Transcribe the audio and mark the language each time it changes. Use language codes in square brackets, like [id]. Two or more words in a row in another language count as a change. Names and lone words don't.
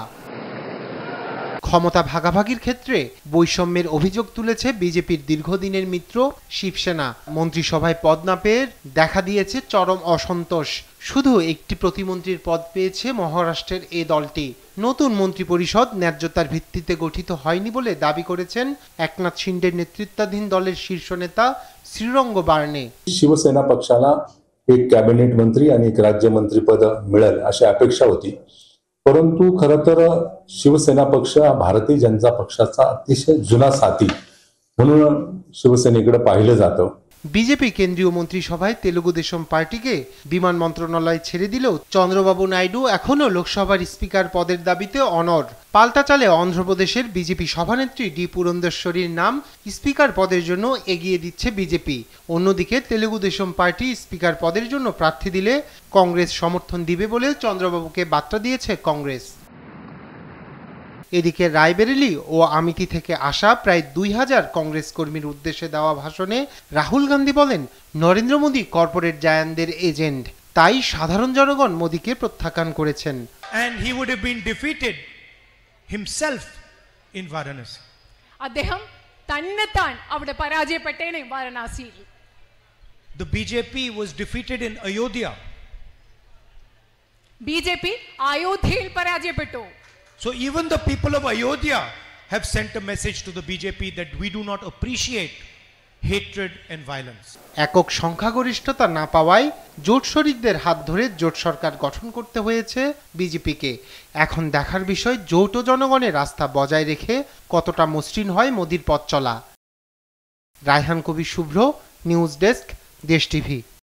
[bn] ক্ষমতা ভাগাভাগির ক্ষেত্রে বৈষম্যের অভিযোগ তুলেছে বিজেপির দীর্ঘদিনের মিত্র শিবসেনা। মন্ত্রিসভায় পদ না পেয়ে দেখা দিয়েছে চরম অসন্তোষ। শুধু একটি প্রতিমন্ত্রীর পদ পেয়েছে মহারাষ্ট্রের এই দলটি। নতুন মন্ত্রিপরিষদ ন্যায্যতার ভিত্তিতে গঠিত হয়নি বলে দাবি করেছেন একনাथ শিন্দে নেতৃত্বাধীন দলের শীর্ষ নেতা শ্রীরং বারণে। [mr] शिवसेना पक्षाला एक कॅबिनेट मंत्री आणि एक राज्यमंत्रीपद मिळेल अशी अपेक्षा होती, परंतु खरं तर शिवसेना पक्ष भारतीय जनता पक्षाचा अतिशय जुना साथी म्हणून शिवसेनेकडे पाहिलं जातं। [bn] বিজেপি কেন্দ্রীয় মন্ত্রিসভায় তেলুগু দেশম পার্টিকে বিমান মন্ত্রণালয় ছেড়ে দিলেও চন্দ্রবাবু নাইডু এখনও লোকসভার স্পিকার পদের দাবিতে অনড়। পাল্টা চালে অন্ধ্রপ্রদেশের বিজেপি সভানেত্রী ডি পুরন্দেশ্বরীর নাম স্পিকার পদের জন্য এগিয়ে দিচ্ছে বিজেপি। অন্যদিকে তেলুগু দেশম পার্টি স্পিকার পদের জন্য প্রার্থী দিলে কংগ্রেস সমর্থন দিবে বলে চন্দ্রবাবুকে বার্তা দিয়েছে কংগ্রেস। এদিকে রায়বেরেলি ও আমিতি থেকে আসা প্রায় 2000 কংগ্রেস কর্মীর উদ্দেশ্যে দেওয়া ভাষণে রাহুল গান্ধী বলেন, নরেন্দ্র মোদী কর্পোরেট জায়ান্টদের এজেন্ট, তাই সাধারণ জনগণ মোদীকে প্রত্যাখ্যান করেছেন। [en] And he would have been defeated himself in Varanasi. [ml] അദ്ദേഹം തന്നെത്താൻ അവിടെ പരാജയപ്പെട്ടേനെ വാരണാസിയിൽ. [en] The BJP was defeated in Ayodhya. [ml] ബിജെപി അയോധ്യയിൽ പരാജയപ്പെട്ടു. [en] So even the people of Ayodhya have sent a message to the BJP that we do not appreciate hatred and violence. [bn] একক সংখ্যাগরিষ্ঠতা না পাওয়ায় জোট শরিকদের হাত ধরে জোট সরকার গঠন করতে হয়েছে বিজেপিকে। এখন দেখার বিষয় জোট ও জনগণের আস্থা বজায় রেখে কতটা মসৃণ হয় মোদির পথ চলা। রায়হান কবির শুভ্র, নিউজ ডেস্ক, দেশ টিভি।